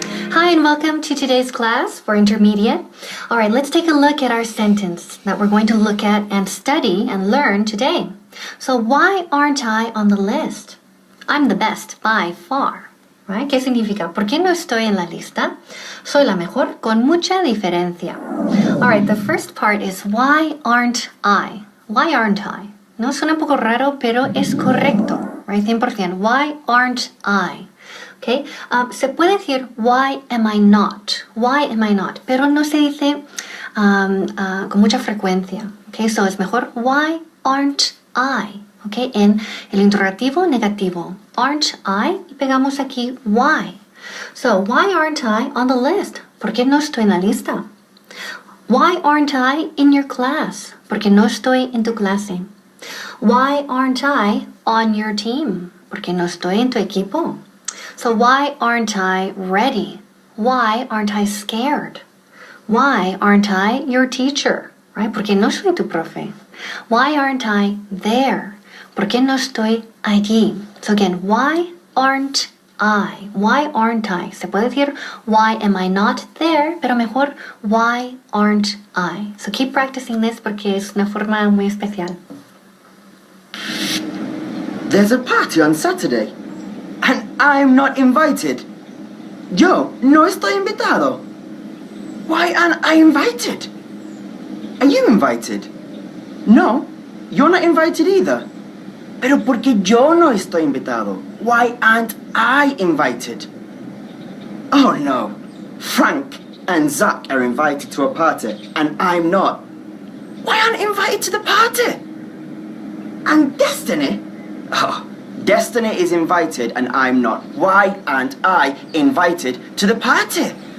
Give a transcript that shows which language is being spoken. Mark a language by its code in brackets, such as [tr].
[en] Hi and welcome to today's class for intermediate. All right, let's take a look at our sentence that we're going to look at and study and learn today. So why aren't I on the list? I'm the best by far. Right? [es] ¿Qué significa? ¿Por qué no estoy en la lista? Soy la mejor con mucha diferencia. [en] All right, the first part is why aren't I? Why aren't I? [es] No, suena un poco raro, pero es correcto. [en] Right? 100%. Why aren't I? Okay? [es] Se puede decir [en] why am I not? Why am I not? [es] Pero no se dice con mucha frecuencia. [en] Okay? So [es] es mejor [en] why aren't I? Okay, [es] en el interrogativo negativo, [en] aren't I? [es] Y pegamos aquí why. [en] So, why aren't I on the list? [es] ¿Por qué no estoy en la lista? [en] Why aren't I in your class? [es] ¿Por qué no estoy en tu clase? [en] Why aren't I on your team? [es] ¿Por qué no estoy en tu equipo? [en] So, why aren't I ready? Why aren't I scared? Why aren't I your teacher? Right? [es] ¿Por qué no soy tu profe? [en] Why aren't I there? [es] ¿Por qué no estoy allí? [en] So again, why aren't I? Why aren't I? [es] Se puede decir, [en] why am I not there? [es] Pero mejor, [en] why aren't I? So keep practicing this [es] porque es una forma muy especial. [en] There's a party on Saturday, and I'm not invited. [es] Yo no estoy invitado. [en] Why aren't I invited? Are you invited? No, you're not invited either. [es] Pero porque yo no estoy invitado. [en] Why aren't I invited? Oh no, Frank and Zach are invited to a party and I'm not. Why aren't I invited to the party? And Destiny? Oh, Destiny is invited and I'm not. Why aren't I invited to the party?